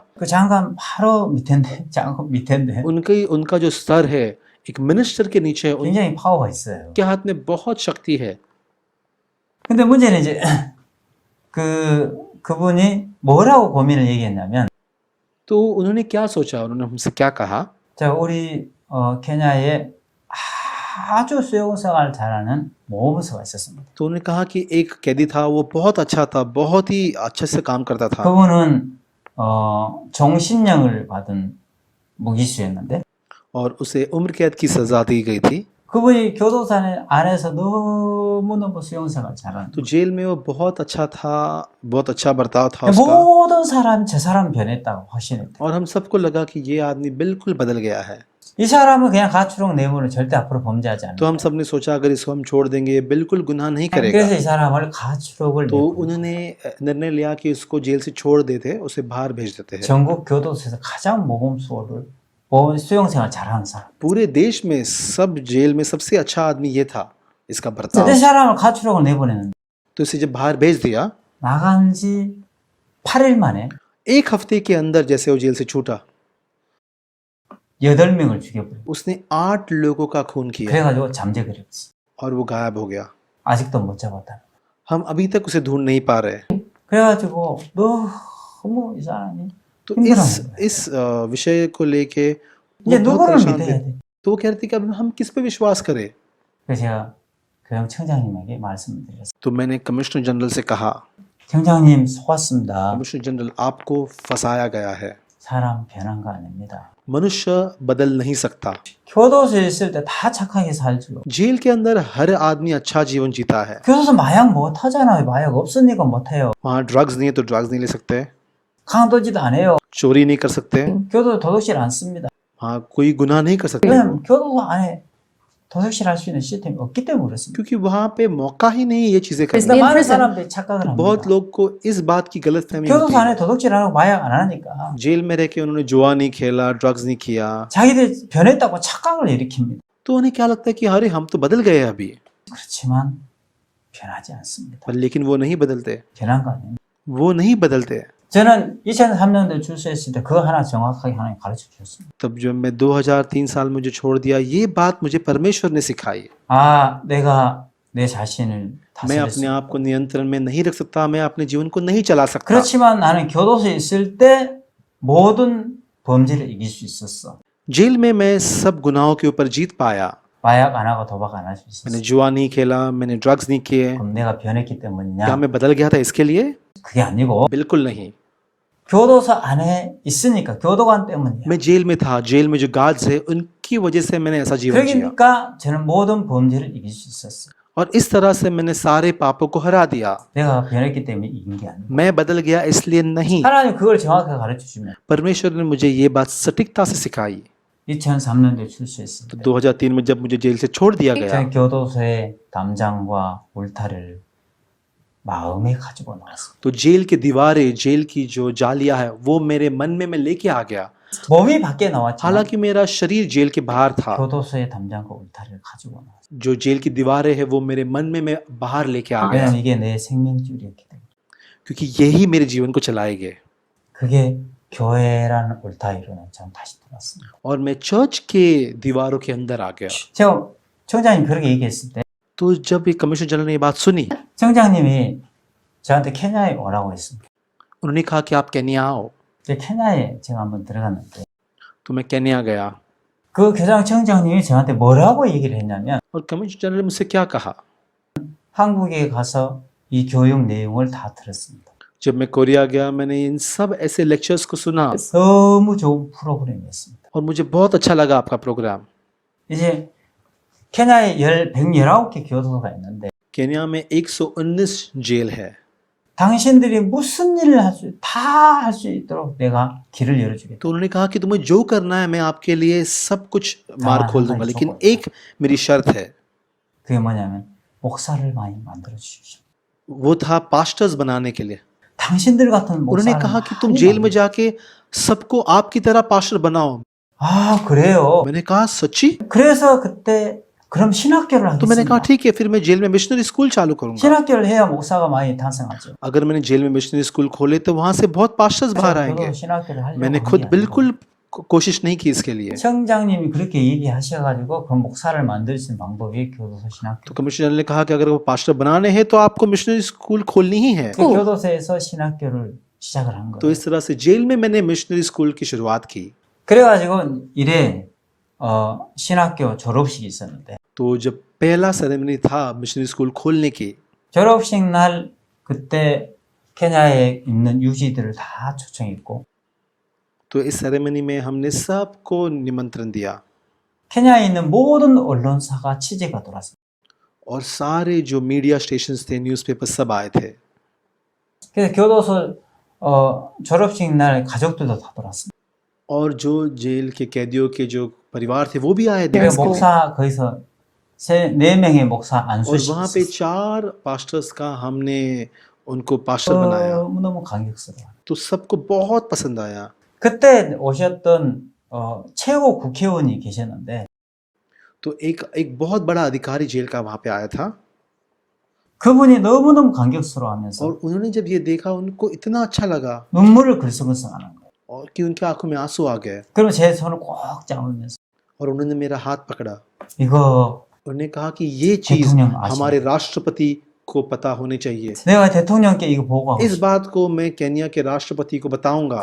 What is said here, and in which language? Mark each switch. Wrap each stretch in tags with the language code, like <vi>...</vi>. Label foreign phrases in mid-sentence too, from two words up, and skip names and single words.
<ko>그 장관 바로 밑인데, 장관 밑인데</ko> <hi>उनका जो स्तर है एक मिनिस्टर के नीचे है,</hi> <ko>굉장히 파워가 있어요.</ko> <hi>उनके हाथ में बहुत शक्ति है।</hi> <ko>근데 문제는 이제 그분이 뭐라고 고민을 얘기했냐면,</ko> <hi>तो उन्होंने क्या सोचा, उन्होंने हमसे क्या कहा?</hi> <ko>자, 우리 케냐에 아주 수용생활 잘하는 모범수가 있었습니다.</ko> <hi>तो उन्होंने कहा कि एक कैदी था, वो बहुत अच्छा था, बहुत ही अच्छे से काम करता था।</hi> <ko>그분은 종신형을 받은 무기수였는데,</ko> <hi>और उसे उम्र कैद की सजा दी गई थी।</hi> <ko>그분이 교도소 안에서 너무너무 수용생활 잘하는.</ko> <hi>तो जेल में वो बहुत अच्छा था, बहुत अच्छा बर्ताव था उसका।</hi> <ko>모든 사람 저 사람 변했다고 확신했대.</ko> <hi>और हम सबको लगा कि ये आदमी बिल्कुल बदल गया है।</hi> <ko>이 사람은 그냥 가출용 내보는 절대 앞으로 범죄하지 않는다.</ko> <hi>तो हम सब ने सोचा अगर इसको हम छोड़ देंगे ये बिल्कुल गुनाह नहीं</hi> <ko>그래서</ko> <hi>करेगा।</hi> <ko>이 사람을 가출옥을</ko> <hi>तो</hi> <ko>내보내요.</ko> <hi>उन्होंने निर्णय लिया कि उसको जेल से छोड़ देते, उसे बाहर भेज देते हैं।</hi> <ko>전국 교도소에서 가장 모범수를 수용생활 잘하는 사람.</ko> <hi>पूरे देश में सब जेल में सबसे अच्छा आदमी ये था, इसका बर्ताव।</hi> <ko>이 사람을 가출옥을 내보내는데</ko> <hi>तो इसे जब बाहर भेज दिया,</hi> <ko>나간 지 8일 만에</ko> <hi>एक हफ्ते के अंदर जैसे वो जेल से छूटा,</hi> <ko>8명을 죽여버려요.</ko> <hi>उसने 8 लोगों का खून किया</hi> <ko>그래가지고 잠재 그렸어.</ko> <hi>और वो गायब हो गया।</hi> <ko>아직도 못 잡았다.</ko> <hi>हम अभी तक उसे ढूंढ नहीं पा रहे।</hi> <ko>그래가지고 너무 이 사람이</ko> <hi>तो</hi> <ko>힘들어하는 거예요.</ko> <hi>इस विषय को लेके वो</hi> <ko>이제</ko> <hi>बहुत</hi> <ko>누구를</ko> <hi>परेशान</hi> <ko>믿어야</ko> <hi>थे।</hi> <ko>돼?</ko> <hi>तो वो कह रहे थे कि अब हम किस पे विश्वास करें।</hi> <ko>그래서 제가 교정청장님에게 말씀을 드렸어요.</ko> <hi>तो मैंने</hi> <en>Commissioner General</en> <hi>से कहा,</hi> <ko>청장님 속았습니다.</ko> <en>Commissioner General</en> <hi>आपको फंसाया गया है,</hi> <ko>사람 변한 거 아닙니다.</ko> <hi>मनुष्य बदल नहीं सकता।</hi> <ko>교도소에 있을 때 다 착하게 살죠.</ko> <hi>जेल के अंदर हर आदमी अच्छा जीवन जीता है।</hi> <ko>교도소 마약 못 하잖아요. 마약 없으니까 못 해요.</ko> <hi>वहाँ ड्रग्स नहीं है तो ड्रग्स नहीं ले सकते,</hi> <ko>강도짓 안 해요.</ko> <hi>चोरी नहीं कर सकते,</hi> <ko>교도소 도둑질 안 씁니다.</ko> <hi>हाँ कोई गुनाह नहीं कर सकते,</hi> <ko>왜냐면 교도소 안에 도둑질 할 수 있는 시스템이 없기 때문에 그렇습니다.</ko> <hi>क्योंकि वहाँ पे मौका ही नहीं है ये चीजें</hi> <ko>그래서</ko> <hi>करने का।</hi> <ko>많은 사람들이 착각을</ko> <hi>बहुत</hi> <ko>합니다.</ko> <hi>लोग को इस बात की गलतफहमी होती</hi> <ko>교도소</ko> <hi>है।</hi> <ko>안에 도둑질 안 하고 마약 안 하니까</ko> <hi>जेल में रह के उन्होंने जुआ नहीं खेला, ड्रग्स नहीं किया,</hi> <ko>자기들 변했다고 착각을 일으킵니다.</ko> <hi>तो उन्हें क्या लगता है कि अरे हम तो बदल गए अभी,</hi> <ko>그렇지만 변하지 않습니다.</ko> <hi>पर लेकिन वो नहीं बदलते,</hi> <ko>변한 거 아닙니다.</ko> <hi>वो नहीं बदलते।</hi> <ko>저는 2003년도에 출소했을 때 그거 하나 정확하게 하나님 가르쳐 주셨습니다.</ko> <hi>तब जब मैं 2003 साल में जो छोड़ दिया, ये बात मुझे परमेश्वर ने सिखाई।</hi> <ko>아, 내가 내 자신을</ko> <hi>मैं अपने</hi> <ko>다스릴 수</ko> <hi>आप को नियंत्रण में नहीं रख सकता, मैं अपने जीवन को नहीं चला सकता।</hi> <ko>그렇지만 나는 교도소에 있을 때 모든 범죄를 이길 수 있었어.</ko> <hi>जेल में मैं सब गुनाहों के ऊपर जीत पाया।</hi> <ko>마약 안 하고 도박 안 할 수 있었어.</ko> <hi>मैंने जुआ नहीं खेला, मैंने ड्रग्स नहीं किए।</hi> <ko>그럼 내가 변했기 때문이냐?</ko> <hi>क्या मैं बदल गया था इसके लिए?</hi> <ko>그게 아니고</ko> <hi>बिल्कुल नहीं।</hi> <ko>교도소 안에 있으니까 교도관 때문이야.</ko> <hi>मैं जेल में था, जेल में जो गार्ड्स है उनकी वजह से मैंने ऐसा जीवन जिया,</hi> <ko>그러니까 저는 모든 범죄를 이길 수 있었어.</ko> <hi>और इस तरह से मैंने सारे पापों को हरा दिया।</hi> <ko>내가 변했기 때문에 이긴 게 아니야.</ko> <hi>मैं बदल गया इसलिए नहीं,</hi> <ko>하나님 그걸 정확하게 가르쳐 주면</ko> <hi>परमेश्वर ने मुझे ये बात सटीकता से सिखाई।</hi> <ko>2003년도에 출소했을</ko> <hi>तो</hi> <ko>때</ko> <hi>2003 में जब मुझे जेल से छोड़ दिया गया,</hi> <ko>저는 교도소의 담장과 울타리를 마음에 가지고 나왔어.</ko> <hi>तो जेल की दीवारें, जेल की जो जालियां है वो मेरे मन में मैं लेके आ गया।</hi> <ko>몸이 밖에 나왔지만</ko> <hi>हालांकि मेरा शरीर जेल के बाहर था,</hi> <ko>교도소의 담장과 울타리를 가지고 나왔어.</ko> <hi>जो जेल की दीवारें है वो मेरे मन में मैं बाहर लेके आ गया,</hi> <ko>왜냐면 이게 내 생명줄이었기 때문에.</ko> <hi>क्योंकि यही मेरे जीवन को चलाएंगे।</hi> <ko>그게 교회라는 울타리로는 전 다시 들어왔습니다.</ko> <hi>और मैं चर्च के दीवारों के अंदर आ गया।</hi> <ko>제가 청장님 그렇게 얘기했을 때</ko> <hi>तो जब ये</hi> <en>Commissioner General</en> <hi>ने ये बात सुनी,</hi> <ko>청장님이 저한테 케냐에 오라고 했습니다.</ko> <hi>उन्होंने कहा कि आप केन्या आओ।</hi> <ko>케냐에 제가 한번 들어갔는데</ko> <hi>तो मैं केन्या गया,</hi> <ko>그 교장청장님이 저한테 뭐라고 얘기를 했냐면</ko> <hi>और</hi> <en>Commissioner General</en> <hi>ने मुझसे क्या कहा।</hi> <ko>한국에 가서 이 교육 내용을 다 들었습니다.</ko> <hi>जब मैं कोरिया गया, मैंने इन सब ऐसे लेक्चर्स को सुना</hi> <ko>너무 좋은 프로그램이었습니다.</ko> <hi>और मुझे बहुत अच्छा लगा आपका प्रोग्राम।</hi> <ko>이제 케냐에 119개 교도소가 있는데</ko> <hi>केन्या में 119 जेल है,</hi> <ko>당신들이 무슨 일을 다 할 수 있도록 내가 길을 열어주겠다.</ko> <hi>तो उन्होंने कहा कि तुम्हें जो करना है मैं आपके लिए सब कुछ मार्ग खोल दूंगा, लेकिन एक मेरी शर्त है,</hi> <ko>그게 뭐냐면 목사를 많이 만들어 주십시오.</ko> <hi>वो था पास्टर्स बनाने के लिए।</hi> <ko>당신들 같은</ko> <hi>उन्होंने</hi> <ko>목사를</ko> <hi>कहा कि तुम</hi> <ko>많이</ko> <hi>जेल में</hi> <ko>만들어.</ko> <hi>जाके सबको आपकी तरह पास्टर बनाओ।</hi> <ko>아 그래요.</ko> <hi>मैंने कहा सच्ची?</hi> <ko>그래서 그때 그럼 신학교를</ko> <hi>तो मैंने कहा</hi> <ko>하겠습니다.</ko> <hi>ठीक है, फिर मैं जेल में</hi> <en>missionary school</en> <hi>चालू करूंगा।</hi> <ko>신학교를 해야 목사가 많이 탄생하죠.</ko> <hi>अगर मैंने जेल में</hi> <en>missionary school</en> <hi>खोले तो वहां से बहुत पास्टर्स बाहर आएंगे।</hi> <ko>저도 신학교를 하려고</ko> <hi>मैंने</hi> <ko>한</ko> <hi>खुद</hi> <ko>게 아니고</ko> <hi>बिल्कुल कोशिश नहीं की इसके लिए।</hi> <ko>청장님이 그렇게 얘기하셔가지고 그 목사를 만들 수 있는 방법이 교도소 신학교.</ko> <hi>तो कमिश्नर ने कहा कि अगर वो पास्टर बनाने हैं तो आपको</hi> <en>missionary school</en> <hi>खोलनी ही है।</hi> <ko>그 교도소에서 신학교를 시작을 한</ko> <hi>तो</hi> <ko>거예요.</ko> <hi>इस तरह से जेल में मैंने</hi> <en>missionary school</en> <hi>की शुरुआत की।</hi> <ko>그래가지고 이래 신학교 졸업식이 있었는데</ko> <hi>तो जब पहला सेरेमनी था</hi> <en>missionary school</en> <hi>खोलने की,</hi> <ko>졸업식 날 그때 케냐에 있는 유지들을 다 초청했고</ko> <hi>तो इस सेरेमनी में हमने सबको निमंत्रण दिया</hi> <ko>케냐에 있는 모든 언론사가 취재가 돌았어요.</ko> <hi>और सारे जो</hi> <en>media stations</en> <hi>थे, न्यूज़पेपर सब आए थे।</hi> <ko>그래서 교도소 졸업식 날 가족들도 다 돌았어요.</ko> <hi>और जो जेल के कैदियों के जो परिवार थे वो भी आए थे।</hi> <ko>그래서 목사 거기서 네 명의 목사</ko> <hi>और</hi> <ko>안수식</ko> <hi>वहाँ पे 4 पास्टर्स का हमने उनको पास्टर बनाया।</hi> <ko>너무너무 감격스러워.</ko> <hi>तो सबको बहुत पसंद आया।</hi> <ko>그때 오셨던 최고 국회의원이 계셨는데</ko> <hi>तो एक बहुत बड़ा अधिकारी जेल का वहाँ पे आया था</hi> <ko>그분이 너무너무 감격스러워하면서</ko> <hi>और उन्होंने जब ये देखा उनको इतना अच्छा लगा</hi> <ko>눈물을 글썽글썽하는 거예요.</ko> <hi>और कि उनकी आंखों में आंसू आ गए</hi> <ko>그러면 제 손을 꼭 잡으면서</ko> <hi>और उन्होंने मेरा हाथ पकड़ा।</hi> <ko>이거</ko> <hi>उन्होंने कहा कि ये चीज</hi> <ko>대통령 아시죠?</ko> <hi>हमारे राष्ट्रपति को पता होनी चाहिए।</hi> <ko>내가 대통령께 이거 보고하고</ko> <hi>इस</hi> <ko>싶어.</ko> <hi>बात को मैं केन्या के राष्ट्रपति को बताऊंगा।</hi>